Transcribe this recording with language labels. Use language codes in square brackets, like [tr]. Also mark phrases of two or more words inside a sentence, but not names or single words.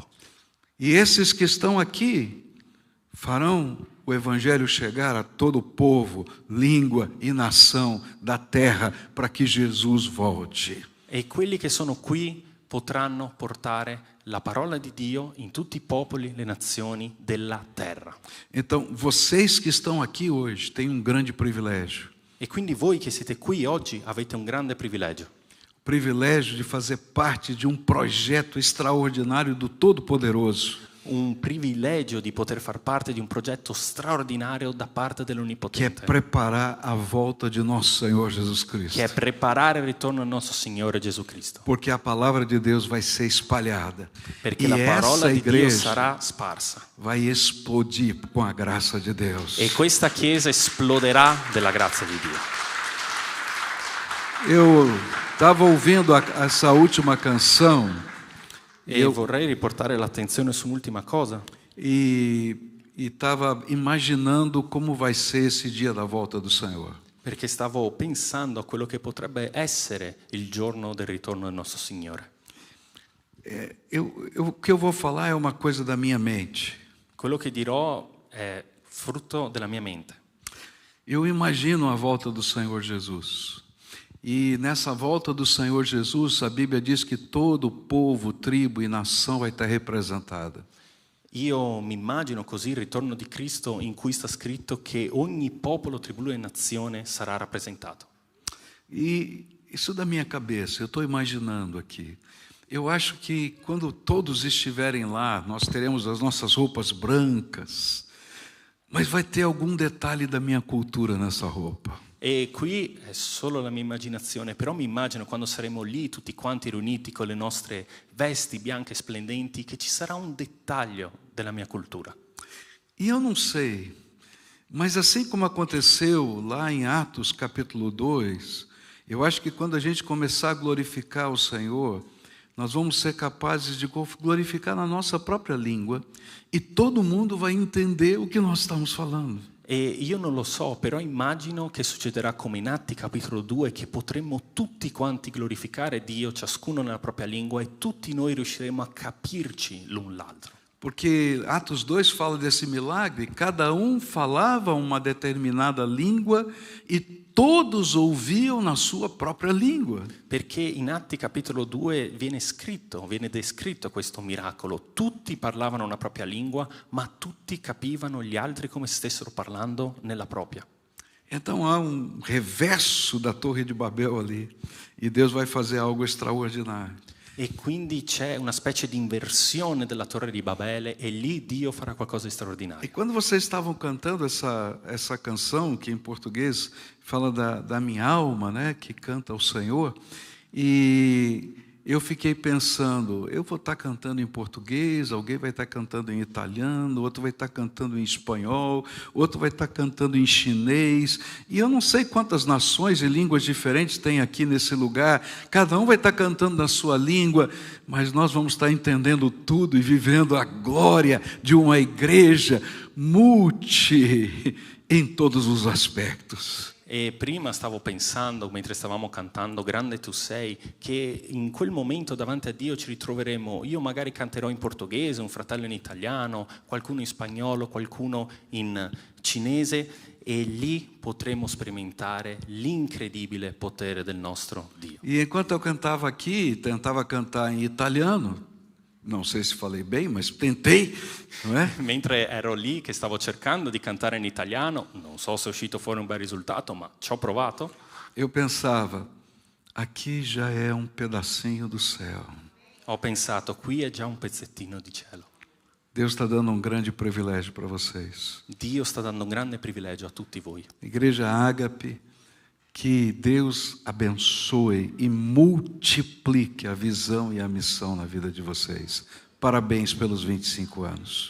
[pt] E esses que estão aqui farão o evangelho chegar a todo povo, língua e nação da terra, para que Jesus volte. [it] E quelli che sono qui potranno portare la parola di Dio in tutti i popoli, le nazioni della terra. [pt] Então, vocês que estão aqui hoje têm um grande privilégio. [it] E quindi voi che siete qui oggi avete un grande privilegio. [pt] O privilégio de fazer parte de um projeto extraordinário do Todo-Poderoso. [it] Un privilegio di poter far parte di un progetto straordinario da parte [pt] Que é [it] dell'Onnipotente. [pt] preparar a volta de nosso Senhor Jesus Cristo. [it] Che è preparare il ritorno del nostro Signore Gesù Cristo. [pt] Porque a palavra de Deus vai ser espalhada. [it] Perché [pt] E [it] la parola [pt] essa [it] di Dio [pt] igreja [it] sarà sparsa. [pt] vai explodir com a graça de Deus. [it] E questa Chiesa esploderà della grazia di Dio. [pt] Eu estava ouvindo essa última canção [it] E vorrei riportare l'attenzione su un'ultima cosa. [pt] e estava imaginando como vai ser esse dia da volta do Senhor. [it] Perché stavo pensando a quello che potrebbe essere il giorno del ritorno del nostro Signore. [pt] O que eu vou falar é uma coisa da minha mente. [it] Quello che dirò è frutto della mia mente. [pt] Eu imagino a volta do Senhor Jesus. E nessa volta do Senhor Jesus, a Bíblia diz que todo povo, tribo e nação vai estar representada. [it] Io mi immagino così il ritorno di Cristo in cui sta scritto che ogni popolo, tribù e nazione sarà rappresentato. [pt] E isso da minha cabeça, eu estou imaginando aqui. Eu acho que quando todos estiverem lá, nós teremos as nossas roupas brancas, mas vai ter algum detalhe da minha cultura nessa roupa. [it] E qui è solo la mia immaginazione, però mi immagino quando saremo lì tutti quanti riuniti con le nostre vesti bianche splendenti che ci sarà un dettaglio della mia cultura. [pt] E eu não sei, mas assim como aconteceu lá em Atos capítulo 2, eu acho que quando a gente começar a glorificar o Senhor, nós vamos ser capazes de glorificar na nossa própria língua e todo mundo vai entender o que nós estamos falando. [it] E io non lo so, però immagino che succederà come in Atti capitolo 2, che potremmo tutti quanti glorificare Dio, ciascuno nella propria lingua, e tutti noi riusciremo a capirci l'un l'altro. [pt] Porque Atos 2 fala desse milagre, cada falava uma determinada língua e todos ouviam na sua própria língua. [it] Perché in Atti capitolo 2 viene descritto questo miracolo. Tutti parlavano una propria lingua, ma tutti capivano gli altri come stessero parlando nella propria. [pt] Então há reverso da Torre de Babel ali, e Deus vai fazer algo extraordinário. [it] E quindi c'è una specie di inversione della Torre di Babele e lì Dio farà qualcosa di straordinario. [pt] E quando vocês estavam cantando essa canção, que em português fala da minha alma, né, que canta ao Senhor, e eu fiquei pensando, eu vou estar cantando em português, alguém vai estar cantando em italiano, outro vai estar cantando em espanhol, outro vai estar cantando em chinês, e eu não sei quantas nações e línguas diferentes tem aqui nesse lugar, cada um vai estar cantando na sua língua, mas nós vamos estar entendendo tudo e vivendo a glória de uma igreja multi em todos os aspectos. [it] E prima stavo pensando, mentre stavamo cantando Grande tu sei, che in quel momento davanti a Dio ci ritroveremo. Io magari canterò in portoghese, un fratello in italiano, qualcuno in spagnolo, qualcuno in cinese, e lì potremo sperimentare l'incredibile potere del nostro Dio. [pt] E enquanto eu cantava aqui, tentava cantar em italiano, não sei se falei bem, mas tentei, não é? [it] Mentre ero lì che stavo cercando di cantare in italiano, non so se è uscito fuori un bel risultato, ma ci ho provato. [pt] Eu pensava, aqui já é pedacinho do céu. [it] Ho pensato, qui è già un pezzettino di cielo. [pt] Deus está dando grande privilégio para vocês. [it] Dio sta dando un grande privilegio a tutti voi. [pt] Igreja Ágape, que Deus abençoe e multiplique a visão e a missão na vida de vocês. Parabéns pelos 25 anos.